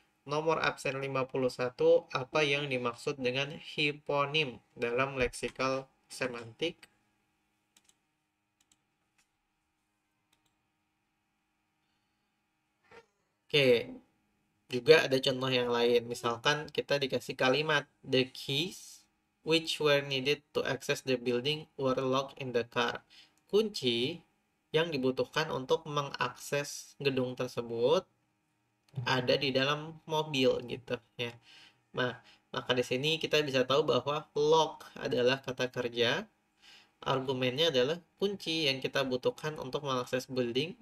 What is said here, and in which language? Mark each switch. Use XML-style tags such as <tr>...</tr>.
<id>Nomor absen 51, apa yang dimaksud dengan hiponim dalam leksikal semantik? Oke, juga ada contoh yang lain. Misalkan kita dikasih kalimat,</id> <en>the keys which were needed to access the building were locked in the car.</en> <id>Kunci yang dibutuhkan untuk mengakses gedung tersebut ada di dalam mobil gitu ya. Nah, maka di sini kita bisa tahu bahwa lock adalah kata kerja. Argumennya adalah kunci yang kita butuhkan untuk mengakses building.</id>